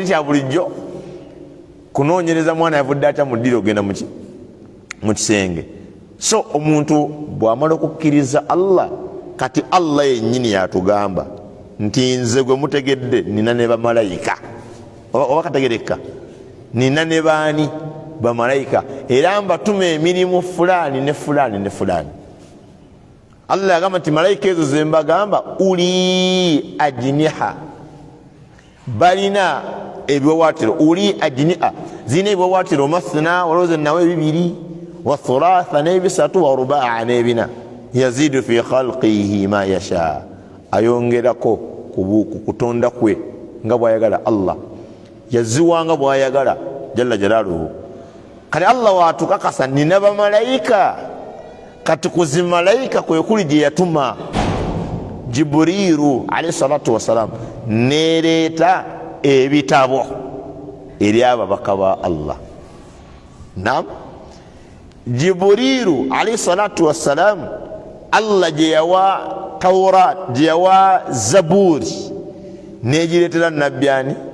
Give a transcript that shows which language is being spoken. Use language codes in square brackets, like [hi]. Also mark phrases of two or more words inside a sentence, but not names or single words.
[lg] kya bulijjo kunoonyereza mwana yavudde atya mu ddiiro ogenda mu kisenge so omuntu bw'amala okukkiriza Allah kati Allah yennyini yatugamba nti nze gwe mutegedde nina ne bamalayika oba kategerekka nina ne baani bamalayika era mbatuma emirimu fulaani ne fulaani ne fulaani Allah yagamba nti malayika ezo ze mbagamba [ar] أولي أجنحة [lg] balina ebiwawaatiro [ar] أولي أجنحة [lg] zina ebiwawaatiro mathna walowooza nawe bibiri [ar] وثلاث [lg] n'ebisatu [ar] ورباع [lg] n'ebina [ar] يزيد في خلقه ما يشاء [lg] ayongerako ku kutonda kwe nga bwayagala Allah yaziwanga bwayagala [ar] جل جلاله [lg] kati Allah waatukakasa nina bamalayika kati kuzi malayika kwe kuli gye yatuma Jibriiru [ar] عليه الصلاة والسلام [lg] nereeta ebitabo eri ababaka ba Allah naam Jibriiru [ar] عليه الصلاة والسلام [lg] Allah gye yawa Tawrat gye yawa Zaburi negireetera nabbi ani